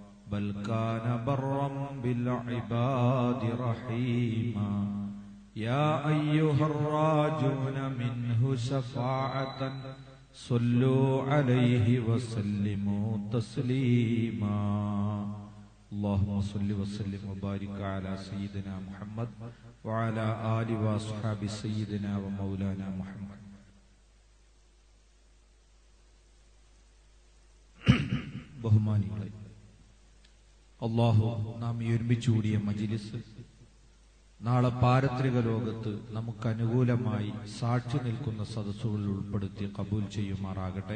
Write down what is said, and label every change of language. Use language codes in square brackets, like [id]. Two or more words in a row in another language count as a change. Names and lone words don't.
[ar] بل كان برا بالعباد رحيما يا أيها الراجون منه شفاعة صلوا عليه وسلموا تسليما اللهم صل وسلم وبارك على سيدنا محمد وعلى آله وأصحاب سيدنا ومولانا محمد. [ml] ബഹുമാനികളെ, അല്ലാഹു നാം ഈ ഒരുമിച്ച് കൂടിയ മജ്‌ലിസ് നാളെ പാരത്രിക ലോകത്ത് നമുക്ക് അനുകൂലമായി സാക്ഷി നിൽക്കുന്ന സദസ്സുകളിൽ ഉൾപ്പെടുത്തി കബൂൽ ചെയ്യുമാറാകട്ടെ.